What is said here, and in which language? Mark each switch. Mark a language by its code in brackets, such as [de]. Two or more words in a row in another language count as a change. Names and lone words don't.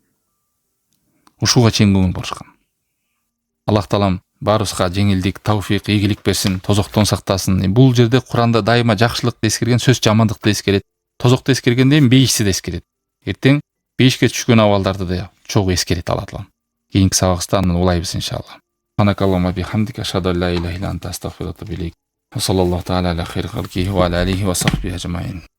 [ky] Ушуга чейин көңүл бурушкан. Аллах Таалам баарыбызга жеңилдик, тауфик, ийгилик берсин, тозоктон сактасын. Бул жерде Куранда дайыма жакшылыкты эскерген, сөз жамандыкты эскерет. Тозокто эскергенде бейишти да эскерет. Эртең бейишке түшкөн абалдарды да чогуу эскерет Алла Таалам. Кийинки сабакта улайбыз иншалла. [ar] اللهم بحمدك أشهد أن لا إله إلا أنت أستغفرك وأتوب إليك. صلى الله تعالى على خير خلقه وعلى آله وصحبه أجمعين.